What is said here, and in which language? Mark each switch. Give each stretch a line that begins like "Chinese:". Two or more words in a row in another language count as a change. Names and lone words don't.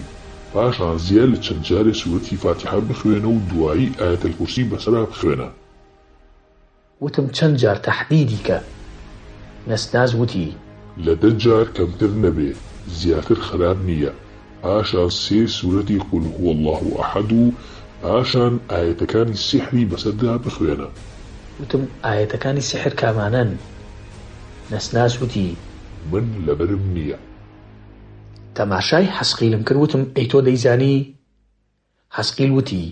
Central Kurdish: پاشان زیاد لە چەند جارێ سوورەتی فاتیحە بخوێنە و دوایی ئایەتەل کورسی بەسەرا بخوێنە. وتم چەند جار تەحدیدی کە. نەسناس وتی لە 10 جار کەمتر نەبێ، زیاتر خراپ نییە. پاشان 3 سوورەتی قول هو الله ئەحەد و پاشان ئایەتەکانی سیحری بەسەردا بخوێنە. وتم ئایەتەکانی سیحر کامانن؟ نەسناس وتی من لەبەرم نییە. تەماشای حەسقیلم کرد. وتم ئەی تۆ دەیزانی؟ حەسقیل وتی